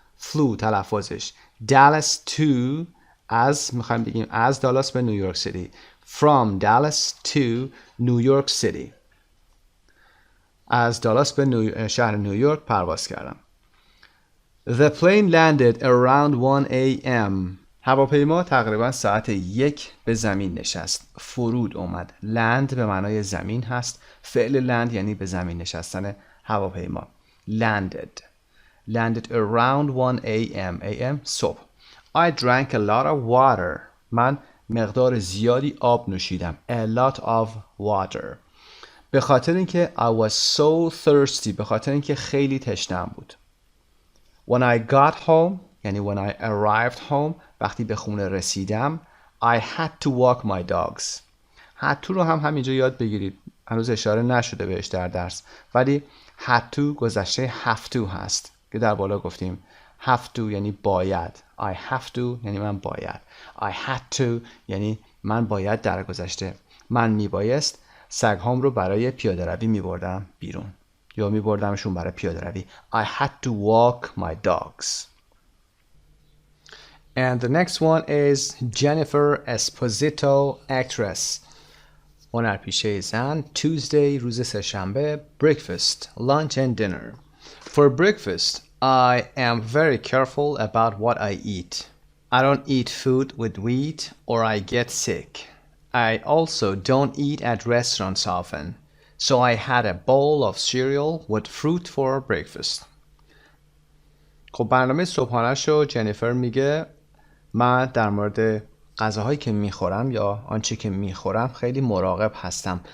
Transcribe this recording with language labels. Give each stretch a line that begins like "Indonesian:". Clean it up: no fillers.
Persian: flew تلفظش. Dallas to میخوایم بگیم از دالاس به نیویورک سیتی.
English: From Dallas to New York City.
Persian: از دالاس به شهر نیویورک پرواز کردم.
English: The plane landed around 1 a.m.
Persian: هواپیما تقریبا ساعت 1 به زمین نشست. فرود اومد. لند به معنای زمین هست. فعل لند یعنی به زمین نشستن هواپیما.
English: Landed around 1 a.m. a.m.
Persian: صبح.
English: I drank a lot of water.
Persian: من مقدار زیادی آب نوشیدم.
English: A lot of water.
Persian: به خاطر اینکه
English: I was so thirsty.
Persian: به خاطر اینکه خیلی تشنه‌ام بود.
English: When I got home یعنی when I arrived home
Persian: وقتی به خونه رسیدم
English: I had to walk my dogs.
Persian: had to رو هم همینجا یاد بگیرید. هنوز اشاره نشده بهش در درس. ولی had to گذشته have to هست که در بالا گفتیم. have to یعنی باید.
English: I have to
Persian: یعنی من باید.
English: I had to
Persian: یعنی من باید در گذشته. من میبایست سگ‌هام رو برای پیاده روی میبردم بیرون. یا میبردمشون برای پیاده روی.
English: I had to walk my dogs. And the next one is Jennifer Esposito, actress.
Persian: هنرپیشه زن. Tuesday روز سه‌شنبه.
English: Breakfast, lunch and dinner. For breakfast, I am very careful about what I eat. I don't eat food with wheat or I get sick. I also don't eat at restaurants often. So I had a bowl of cereal with fruit for breakfast.
Persian: خب برنامه صبحانه‌شو جنیفر میگه من در مورد غذاهایی که میخورم یا آنچه که میخورم خیلی مراقب هستم.